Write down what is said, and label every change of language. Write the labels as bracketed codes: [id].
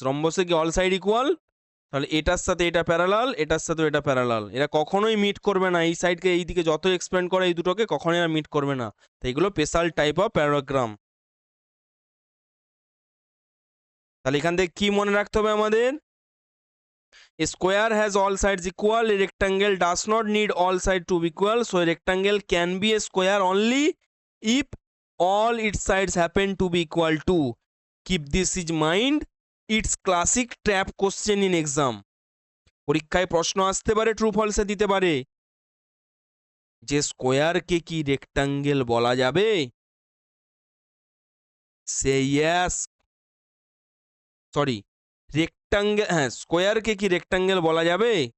[bn] রম্বসে কি all side equal? তাহলে এটার সাথে এটা প্যারালাল, এটার সাথেও এটা প্যারালাল, এরা কখনোই মিট করবে না। এই সাইডকে এই দিকে যত এক্সপ্যান্ড করে এই দুটোকে কখনোই এরা মিট করবে না। তো এগুলো স্পেশাল টাইপ অফ প্যারাগ্রাম। তাহলে এখান থেকে কি মনে রাখতে হবে আমাদের? [en] A square has all sides equal. A rectangle does not need all sides to be equal. So a rectangle can be a square only if all its sides happen to be equal to. Keep this in mind. It's classic trap question in exam. [bn] পরীক্ষায় প্রশ্ন আসতে পারে, true ফলসে দিতে পারে, যে স্কোয়ারকে কি rectangle বলা যাবে? সে ইয়েস, সরি, রেক্টাঙ্গেল, হ্যাঁ, স্কোয়ারকে কি রেক্টাঙ্গেল বলা যাবে?